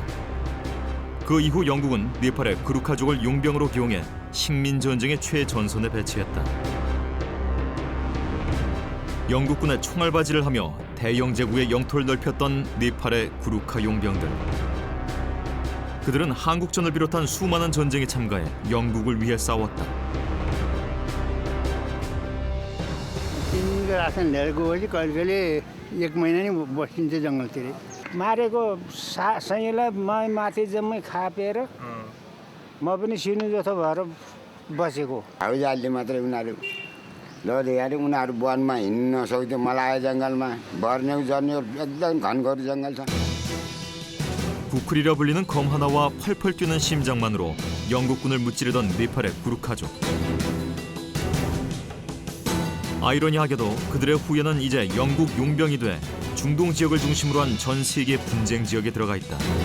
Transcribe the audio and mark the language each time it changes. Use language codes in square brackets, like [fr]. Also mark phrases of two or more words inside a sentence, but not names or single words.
[ko] 그 이후 영국은 네팔의 구루카족을 용병으로 기용해 식민전쟁의 최전선에 배치했다. 영국군의 총알바지를 하며 대영 제국의 영토를 넓혔던 네팔의 구루카 용병들. 그들은 한국전을 비롯한 수많은 전쟁에 참가해 영국을 위해 싸웠다. [ne] तिनको रासन लिएर गएपछि कहिले कहिले 1 महिना नि बसिन्छ जङ्गलतिर मारेको सैँलाई माथि जम्मै खापेर म पनि सिनु जस्तो भएर बसेको हाउजालले मात्रै उनीहरू लडिहाले उनीहरू वनमा हिँड्न नसक्थ्यो मलाया जङ्गलमा भर्न्यौ जर्न्यौ एकदम घनघोर जङ्गल छ. [ko] 구쿨이라 불리는 검 하나와 펄펄 뛰는 심장만으로 영국군을 무찌르던 네팔의 구루카족. 아이러니하게도 그들의 후예는 이제 영국 용병이 돼 중동 지역을 중심으로 한 전 세계 분쟁 지역에 들어가 있다.